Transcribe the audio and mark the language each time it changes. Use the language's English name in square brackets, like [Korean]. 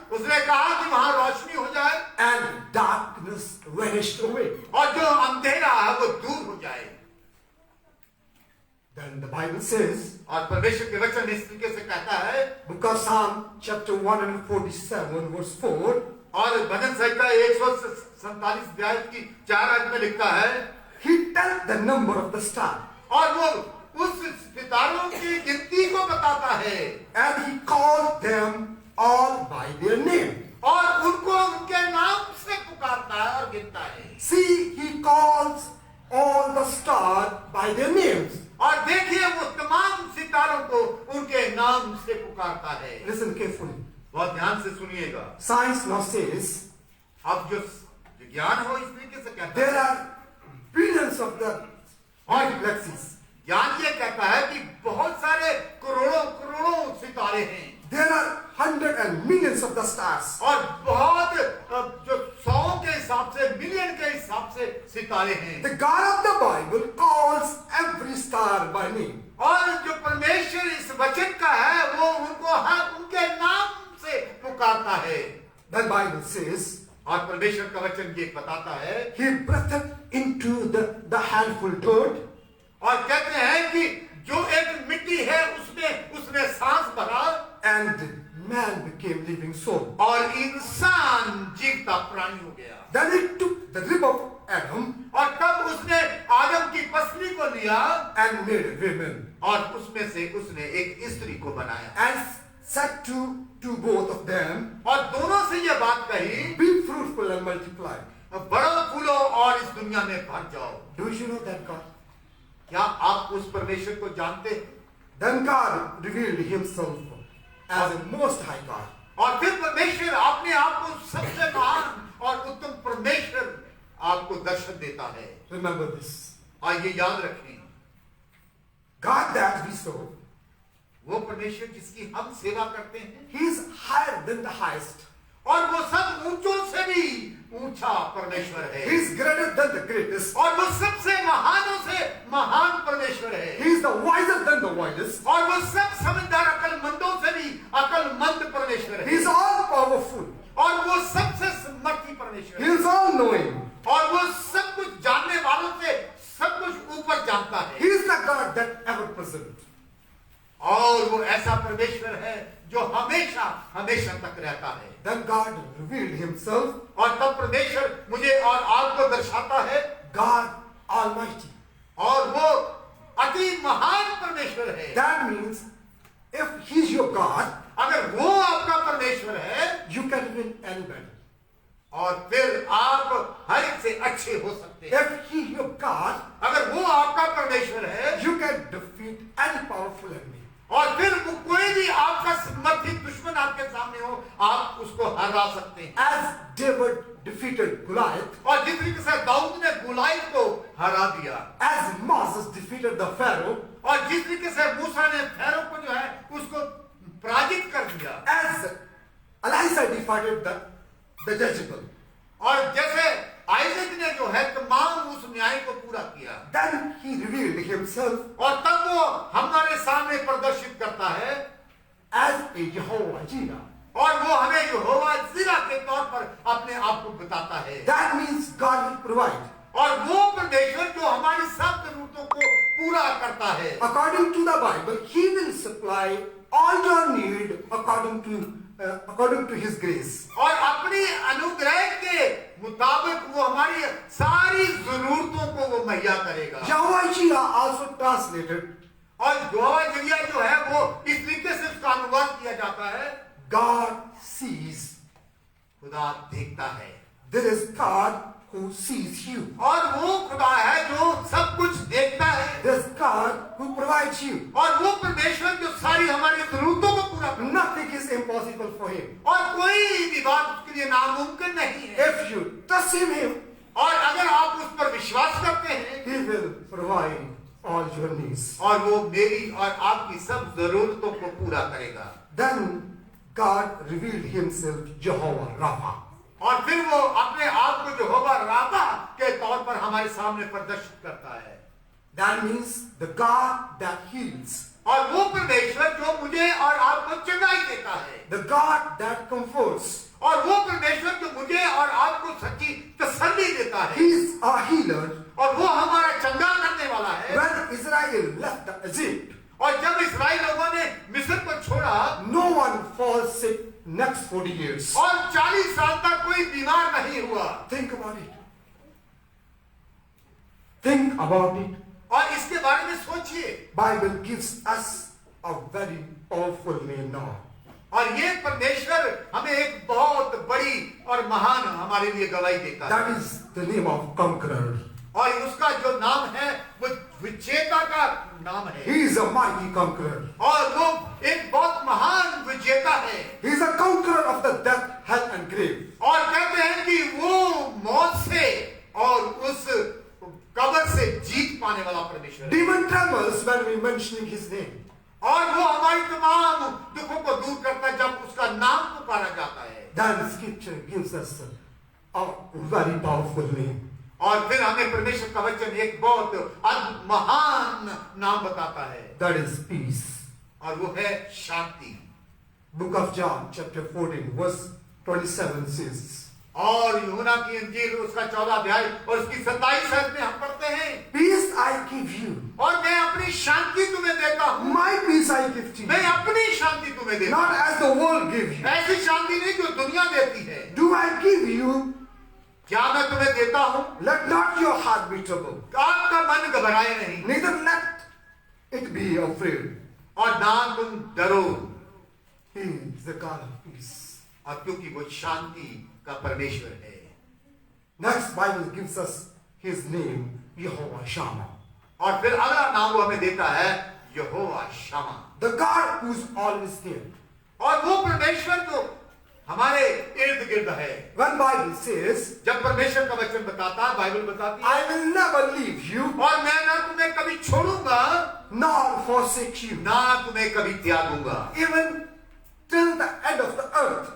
[Hindi] उसने कहा कि वहां रोशनी हो जाए [English] and darkness vanished away. [Hindi] और जो अंधेरा है वो दूर हो जाए। [English] Then the Bible says, [Hindi] और परमेश्वर के वचन इस तरीके से कहता है, [English] book of Psalm chapter 147 verse 4, [Hindi] और भजन संहिता 147 अध्याय की 4 आयत में लिखता है, [English] he tells the number of the star, [Hindi] और वो उस सितारों की गिनती को बताता है [English] and he calls them all by their name. [Hindi] और उनको उनके नाम से पुकारता है और गिनता है। [English] See, he calls all the stars by their names. [Hindi] और देखिए वो तमाम सितारों को उनके नाम से पुकारता है। [English] Listen carefully. [Hindi] बहुत ध्यान से सुनिएगा। [English] Science now says [Hindi] अब जो विज्ञान हो इस तरीके से कहता [English] there [Hindi] है, [English] are billions of the galaxies. [Hindi] ज्ञान ये कहता है कि बहुत सारे करोड़ों करोड़ों सितारे हैं [English] There are hundreds and millions of the stars. [Hindi] और बहुत जो 100 के हिसाब से मिलियन के हिसाब से सितारे हैं। [English] The God of the Bible calls every star by name. [Hindi] और जो परमेश्वर इस वचन का है वो उनको हर उनके नाम से पुकारता है। [English] The Bible says [Hindi] और परमेश्वर का वचन ये बताता है, [English] he breathed into the handful dirt, [Hindi] और कहते हैं कि जो एक मिट्टी है उसमें उसने सांस भरा [English] and man became living soul. [Hindi] और इंसान जीवता प्राणी हो गया। [English] Then he took the rib of Adam [Hindi] और तब उसने आदम की पसली को लिया [English] and made a woman [Hindi] और उसमें से उसने एक स्त्री को बनाया [English] and said to both of them, [Hindi] और दोनों से ये बात कही, [English] be fruitful and multiply. [Hindi] बढ़ो फूलो और इस दुनिया में भर जाओ। [English] Do you know that God? [Hindi] क्या आप उस परमेश्वर को जानते हैं? [English] Then God revealed himself as a most high God. [Hindi] और फिर परमेश्वर अपने आप को सबसे महान और उत्तम परमेश्वर आपको दर्शन देता है। [English] Remember this. [Hindi] आइए याद रखें, [English] God that we serve, [Hindi] वो परमेश्वर जिसकी हम सेवा करते हैं [English] he is higher than the highest. [Hindi] और वो सब ऊंचों से भी ऊंचा परमेश्वर है। [English] He is greater than the greatest. [Hindi] और वो सबसे महानों से महान परमेश्वर है। [English] He is the wiser than the wisest. [Hindi] और वो सब समझदार अकलमंदों से भी अकलमंद परमेश्वर [English] He [Hindi] है। [English] is all powerful. [Hindi] और वो सबसे समर्थी परमेश्वर [English] He [Hindi] है। [English] is all knowing. [Hindi] और वो सब कुछ जानने वालों से सब कुछ ऊपर जानता [English] He [Hindi] है। [English] is the God that ever present. [Hindi] और वो ऐसा परमेश्वर है जो हमेशा हमेशा तक रहता है। [English] Then God revealed himself, [Hindi] और तब परमेश्वर मुझे और आपको दर्शाता है, [English] God Almighty. [Hindi] और वो अति महान परमेश्वर है। [English] That means if he is your God, [Hindi] अगर वो आपका परमेश्वर है [English] you can win anybody. [Hindi] और फिर आप हर एक से अच्छे हो सकते हैं। [English] If he is your God, [Hindi] अगर वो आपका परमेश्वर है [English] you can defeat any powerful enemy. [Hindi] और फिर वो कोई भी आपका समर्थित दुश्मन आपके सामने हो, आप उसको हरा सकते हैं। [English] As David defeated Goliath, [Hindi] और जिस तरीके से दाऊद ने गुलायत को हरा दिया, [English] as Moses defeated the Pharaoh, [Hindi] और जिस तरीके से मूसा ने फैरो को जो है उसको पराजित कर दिया, [English] as Elisha defeated the Jezebel, [Hindi] और जैसे आइजक ने जो है तमाम उस न्याय को पूरा किया, [English] then he revealed himself [Hindi] और तब वो हमारे सामने प्रदर्शित करता है [English] as a Jehovah Jireh. [Hindi] और वो हमें यहोवा जिरा के तौर पर अपने आप को बताता है। [English] That means God will provide. [Hindi] और वो परमेश्वर जो हमारी सब जरूरतों को पूरा करता है। [English] According to the Bible, he will supply all your need according to his grace. [Hindi] और अपनी अनुग्रह के मुताबिक वो हमारी सारी जरूरतों को वो मुहैया करेगा। [English] Jehovah Jireh also translated [Hindi] और यहोवा जरिया जो है वो इस तरीके से उसका अनुवाद किया जाता है, [English] God sees. [Hindi] खुदा देखता है। [English] There is God who sees you. [Hindi] और वो खुदा है जो सब कुछ देखता है। [English] There's God who provides you. [Hindi] और वो परमेश्वर जो सारी हमारी जरूरतों को पूरा करता है। [English] Nothing is impossible for him. [Hindi] और कोई भी बात उसके लिए नामुमकिन नहीं है। [English] If you trust in him, [Hindi] और अगर आप उस पर विश्वास करते हैं, [English] he will provide all your needs. [Hindi] और वो मेरी और आपकी सब जरूरतों को पूरा करेगा। [English] Then God revealed himself Jehovah Rapha. [Hindi] और फिर वो अपने आप को यहोवा राफा के तौर पर हमारे सामने प्रदर्शित करता है। [English] That means the God that heals. [Hindi] और वो परमेश्वर जो मुझे और आपको चंगाई देता है। [English] The God that comforts. [Hindi] और वो परमेश्वर जो मुझे और आपको सच्ची तसल्ली देता है। [English] He is a healer. [Hindi] और वो हमारा चंगा करने वाला है। [English] When Israel left Egypt, [Hindi] और जब इस्राएल लोगों ने मिस्र को छोड़ा, [English] no one falls sick next 40 years. [Hindi] और 40 साल तक कोई बीमार नहीं हुआ। [English] Think about it. Think about it. [Hindi] और इसके बारे में सोचिए। [English] Bible gives us a very powerful name now. [Hindi] और ये परमेश्वर हमें एक बहुत बड़ी और महान हमारे लिए गवाही देता है। [English] That is the name of conqueror. [Hindi] और उसका जो नाम है वो विजेता का नाम है। [English] He is a mighty conqueror. [Hindi] और वो एक बहुत महान विजेता है। [English] He is a conqueror of the death, hell and grave. [Hindi] और कहते हैं कि वो मौत से और उस कब्र से जीत पाने वाला परमेश्वर है। [English] Demon trembles when we mentioning his name. [Hindi] और वो हमारी तमाम दुखों को दूर करता है जब उसका नाम पुकारा जाता है। [English] Then scripture gives us a very powerful name. [Hindi] और फिर हमें परमेश्वर का वचन एक बहुत अद्भुत महान नाम बताता है। [English] That is peace. [Hindi] और वो है शांति। [English] Book of John chapter 14 verse 27 says, [Hindi] और यूहन्ना की इंजील उसका 14 अध्याय और उसकी 27 आयत में हम पढ़ते हैं, [English] peace I give you. [Hindi] और मैं अपनी शांति तुम्हें देता हूँ। [English] My peace I give to [Hindi] मैं [English] you. [Hindi] अपनी शांति तुम्हें देता हूँ। [English] Not as the world gives you. [Hindi] ऐसी शांति नहीं जो दुनिया देती है। [English] Do I give you? [Hindi] क्या मैं तुम्हें देता हूँ? [English] Let not your heart be troubled. [Hindi] आपका मन घबराए नहीं [English] Neither let it be afraid. [Hindi] और ना तुम डरो। [English] He is the God of peace. [Hindi] और क्योंकि वो शांति का परमेश्वर है। [English] Next Bible gives us his name, Jehovah Shammah. [Hindi] और फिर अगला नाम वो हमें देता है यहोवा शमा। [English] The God who's always there. [Hindi] और वो परमेश्वर जो हमारे इर्द गिर्द है। [English] When Bible says, [Hindi] जब परमेश्वर का वचन बताता है, बाइबल बताती है, [English] I will never leave you [Hindi] और मैं ना तुम्हें कभी छोड़ूंगा [English] nor forsake you, [Hindi] ना तुम्हें कभी त्यागूंगा, [English] even till the end of the earth.